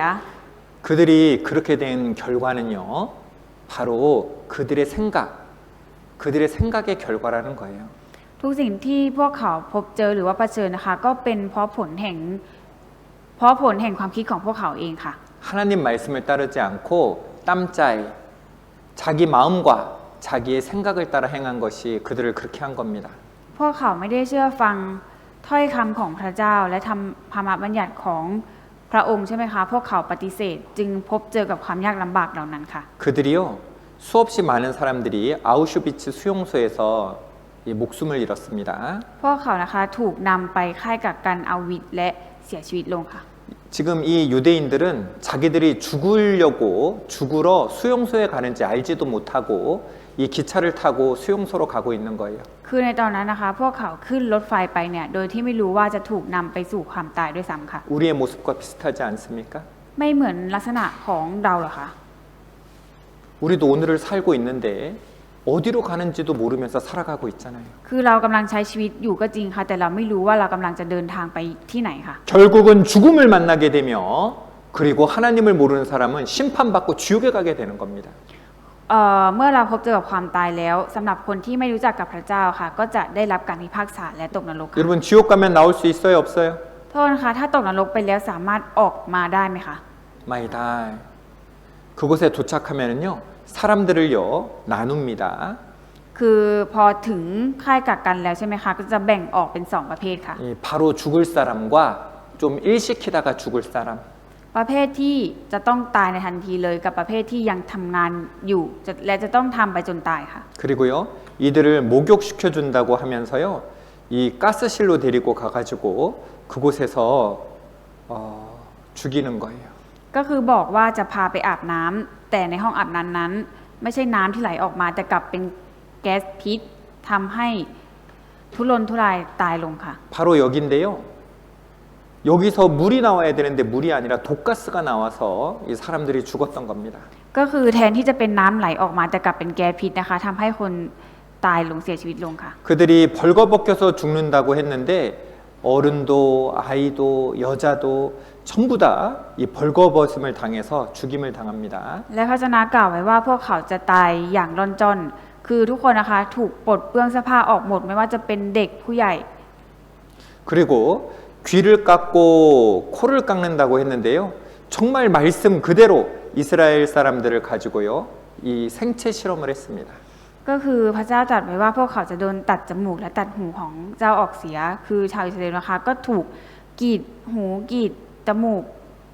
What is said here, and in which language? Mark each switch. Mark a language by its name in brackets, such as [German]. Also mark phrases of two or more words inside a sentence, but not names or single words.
[Korean] 그들이 그렇게 된 결과는요. 바로 그들의 생각의 결과라는 거예요. [Thai] ทุกสิ่งที่พวกเขาพบเจอหรือว่าเผชิญนะคะก็เป็นเพราะผลแห่งความคิดของพวกเขาเองค่ะ [Korean] 하나님 말씀을 따르지 않고 땀짜이 자기 마음과 자기의 생각을 따라 행한 것이 그들을 그렇게 한 겁니다. [Thai] พวกเขาไม่ได้เชื่อฟังถ้อยคำของพระเจ้าและทำธรรมบัญญัติของพระองค์ใช่ไหมคะพวกเขาปฏิเสธจึงพบเจอกับความยากลำบากเหล่านั้นค่ะ [Korean] 그들이요. 수없이 많은 사람들이 아우슈비츠 수용소에서 이 목숨을 잃었습니다. [Thai] พวกเขานะคะถูกนำไปค่ายกักกันเอาวิตและเสียชีวิตลงค่ะ [Korean] 지금 이 유대인들은 자기들이 죽으러 수용소에 가는지 알지도 못하고 이 기차를 타고 수용소로 가고 있는 거예요. [Thai] คือในตอนนั้นนะคะพวกเขาขึ้นรถไฟไปเนี่ยโดยที่ไม่รู้ว่าจะถูกนำไปสู่ความตายด้วยซ้ำค่ะ [Korean] 우리의 모습과 비슷하지 않습니까? [Thai] ไม่เหมือนลักษณะของเราเหรอคะ [Korean] 우리도 오늘을 살고 있는데 어디로 가는지도 모르면서 살아가고 있잖아요. [Thai] คือเรากำลังใช้ชีวิตอยู่ก็จริงค่ะแต่เราไม่รู้ว่าเรากำลังจะเดินทางไปที่ไหนค่ะ [Korean] 결국은 죽음을 만나게 되며 그리고 하나님을 모르는 사람은 심판받고 지옥에 가게 되는 겁니다. [Thai] เมื่อเราพบเจอกับความตายแล้วสำหรับคนที่ไม่รู้จักกับพระเจ้าค่ะก็จะได้รับการพิพากษาและตกนรกค่ะ [Korean] 여러분 지옥 가면 나올 수 있어요, 없어요? [Thai] โทษนะคะถ้าตกนรกไปแล้วสามารถออกมาได้ไหมคะ ไม่ได้. [Korean] 그곳에 도착하면은요 사람들을요 나눕니다. [Thai] คือพอถึงค่ายกักกันแล้วใช่ไหมคะก็จะแบ่งออกเป็น2ประเภทค่ะ [Korean] 바로 죽을 사람과 좀 일시키다가 죽을 사람. [Thai] ประเภทที่จะต้องตายในทันทีเลยกับประเภทที่ยังทำงานอยู่และจะต้องทำไปจนตายค่ะ [Korean] 그리고요 이들을 목욕시켜 준다고 하면서요 이 가스실로 데리고 가가지고 그곳에서 죽이는 거예요. [Thai] ก็คือบอกว่าจะพาไปอาบน้ำแต่ในห้องอาบน้ำนั้นไม่ใช่น้ำที่ไหลออกมาแต่กลับเป็นแก๊สพิษทำให้ทุรนทุรายตายลงค่ะ [Korean] 바로 여기인데요. 여기서 물이 나와야 되는데 물이 아니라 독가스가 나와서 이 사람들이 죽었던 겁니다. [Thai] ก็คือแทนที่จะเป็นน้ำไหลออกมาแต่กลับเป็นแก๊สพิษนะคะทำให้คนตายลงเสียชีวิตลงค่ะ [Korean] 그들이 벌거벗겨서 죽는다고 했는데 어른도 아이도 여자도 전부 다 이 벌거벗음을 당해서 죽임을 당합니다. [Thai] และพระเจ้ากล่าวไว้ว่าพวกเขาจะตายอย่างร่อนจ้อนคือทุกคนนะคะถูกปลดเปลื้องเสื้อผ้าออกหมดไม่ว่าจะเป็นเด็กผู้ใหญ่ [Korean] 그리고 귀를 깎고 코를 깎는다고 했는데요. 정말 말씀 그대로 이스라엘 사람들을 가지고요. 이 생체 실험을 했습니다. [Thai] ก็คือพระเจ้าตรัสไว้ว่าพวกเขาจะโดนตัดจมูกและตัดหูของเจ้าออกเสียคือชาวอิสราเอลนะคะก็ถูกกรีดหูกรีดจมูกกรีดสมองนะคะทำจริงๆค่ะ